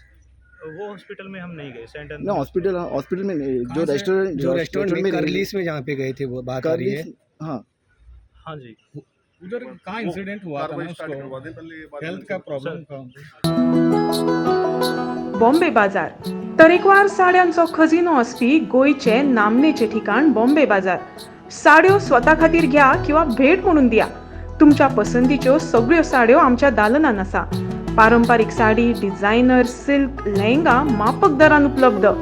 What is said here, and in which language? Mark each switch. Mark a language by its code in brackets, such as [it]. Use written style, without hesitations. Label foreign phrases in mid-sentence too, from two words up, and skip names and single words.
[hi] वो हॉस्पिटल में हम नहीं गए, सेंटर ना हॉस्पिटल में नहीं, जो से? रेस्टोरेंट में करलीस में जहाँ पे गए थे वो बात आ रही है। हाँ हाँ जी। उधर कहाँ इंसिडेंट हुआ था ना, कार्रवाई स्टार्ट करवा उसको दें पहले, ये बात हेल्थ का प्रॉब्लेम था। [kok] बॉम्बे बाजार तरेकवार साड्यांचो खजिनो आसपी गोंयचे नामनेचे ठिकाण बॉम्बे बाजार. साड्यो स्वता खातीर घ्या किंवा भेट म्हणून दिया. तुमच्या पसंतीच्यो सगळ्यो साड्यो आमच्या दालनान आसा. पारंपारीक साडी, डिझायनर, सिल्क, लेहंगा माफक दरान उपलब्ध.